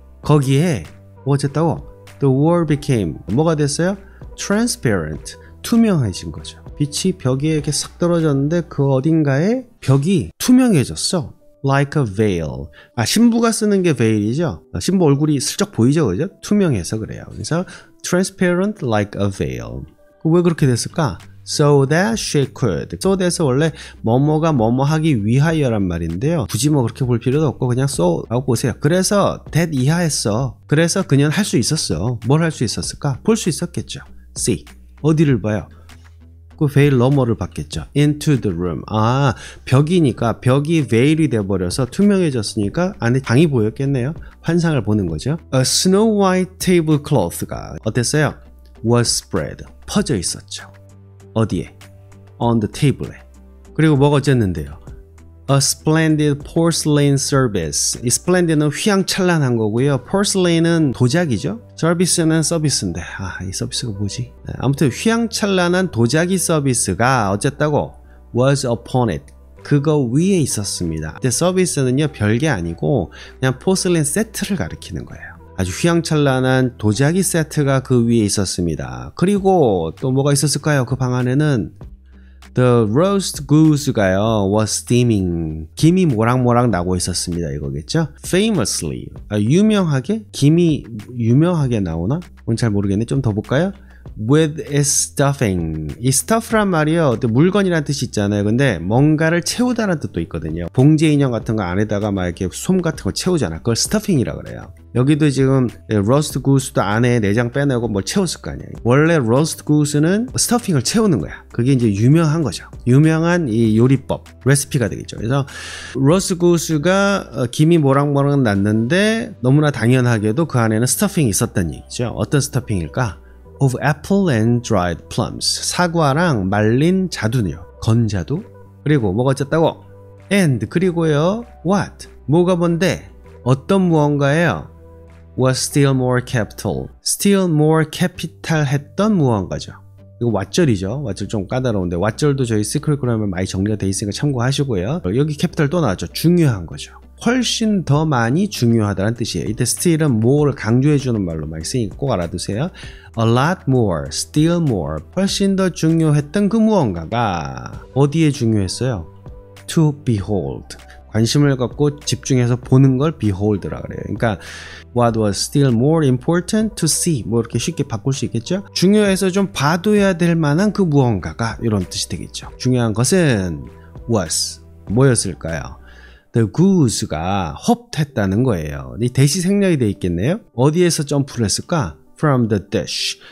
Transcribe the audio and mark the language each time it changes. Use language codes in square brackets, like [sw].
[ko] 거기에 뭐 어쨌다고? [en] The wall became. [ko] 뭐가 됐어요? Transparent. 투명해진 거죠. 빛이 벽에 이렇게 싹 떨어졌는데 그 어딘가에 벽이 투명해졌어. [en] Like a veil. [ko] 신부가 쓰는 게 veil이죠. 신부 얼굴이 슬쩍 보이죠, 그죠? 투명해서 그래요. 그래서 [en] transparent like a veil. [ko] 왜 그렇게 됐을까? [en] So that she could. [ko] So that에서 원래 뭐뭐가 뭐뭐 하기 위하여란 말인데요. 굳이 뭐 그렇게 볼 필요도 없고 그냥 so 라고 보세요. 그래서 that 이하했어. 그래서 그녀는 할 수 있었어. 뭘 할 수 있었을까? 볼 수 있었겠죠. See. 어디를 봐요? 그 veil 너머를 봤겠죠. [en] Into the room. [ko] 벽이니까 벽이 veil이 돼버려서 투명해졌으니까 안에 방이 보였겠네요. 환상을 보는 거죠. [en] A snow white tablecloth가 어땠어요? Was spread. [ko] 퍼져 있었죠. 어디에? [en] On the table에. [ko] 그리고 뭐가 어쨌는데요? [en] A splendid porcelain service. [ko] 이 splendid는 휘황찬란한 거고요. porcelain은 도자기죠. service는 서비스인데 이 서비스가 뭐지? 아무튼 휘황찬란한 도자기 서비스가 어쨌다고? [en] was upon it. [ko] 그거 위에 있었습니다. 근데 서비스는요 별게 아니고 그냥 포슬린 세트를 가리키는 거예요. 아주 휘황찬란한 도자기 세트가 그 위에 있었습니다. 그리고 또 뭐가 있었을까요? 그 방 안에는 [en] The roast goose가요 was steaming. [ko] 김이 모락모락 나고 있었습니다. 이거겠죠? Famously. 유명하게? 김이 유명하게 나오나? 그건 잘 모르겠네. 좀 더 볼까요? [en] with its stuffing. [ko] 이 stuff란 말이요, 물건이라는 뜻이 있잖아요. 근데 뭔가를 채우다라는 뜻도 있거든요. 봉제 인형 같은 거 안에다가 막 이렇게 솜 같은 거 채우잖아. 그걸 stuffing이라 그래요. 여기도 지금 로스트 구스도 안에 내장 빼내고 뭘 채웠을 거 아니에요. 원래 로스트 구스는 스터핑을 채우는 거야. 그게 이제 유명한 거죠. 유명한 이 요리법, 레시피가 되겠죠. 그래서 로스트 구스가 김이 모락모락 났는데 너무나 당연하게도 그 안에는 스터핑이 있었다는 얘기죠. 어떤 스터핑일까? [en] Of apple and dried plums. [ko] 사과랑 말린 자두요. 건자두. 그리고 뭐가 어쨌다고? And 그리고요. What? 뭐가 뭔데? 어떤 무언가예요? [en] Was still more capital. Still more capital [ko] 했던 무언가죠. 이거 왓절이죠. 왓절 좀 까다로운데 왓절도 저희 시크릿그램에 많이 정리가 돼 있으니까 참고하시고요. 여기 캐피탈 또 나왔죠. 중요한 거죠. 훨씬 더 많이 중요하다는 뜻이에요. 이때 still은 more를 강조해주는 말로 많이 쓰니까 꼭 알아두세요. [en] A lot more, still more. [ko] 훨씬 더 중요했던 그 무언가가 어디에 중요했어요? [en] To behold. [ko] 관심을 갖고 집중해서 보는 걸 behold라 그래요. [en] 그러니까 what was still more important to see. [ko] 뭐 이렇게 쉽게 바꿀 수 있겠죠? 중요해서 좀 봐둬야 될 만한 그 무언가가 이런 뜻이 되겠죠. 중요한 것은 was. 뭐였을까요? The goose가 헙했다는 거예요. 이 대시 생략이 돼 있겠네요. 어디에서 점프를 했을까? [en] From the dish.